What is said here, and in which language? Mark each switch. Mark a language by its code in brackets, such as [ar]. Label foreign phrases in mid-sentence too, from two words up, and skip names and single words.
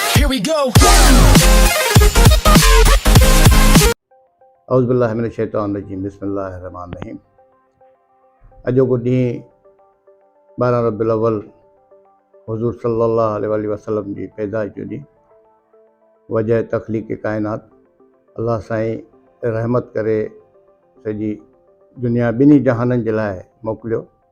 [en] we go. [ar] أعوذ بالله من الشيطان الرجيم بسم الله الرحمن الرحيم. [sd] अॼोको ॾींहुं 12 रबीउल अव्वल हुज़ूर [ar] صلى الله عليه وسلم [sd] जी पैदाइश जो ॾींहुं, वजह तख़लीक़ काइनात अल्लाह साईं रहमत करे सॼी दुनिया ॿिन्ही जहाननि जे लाइ मोकिलियो।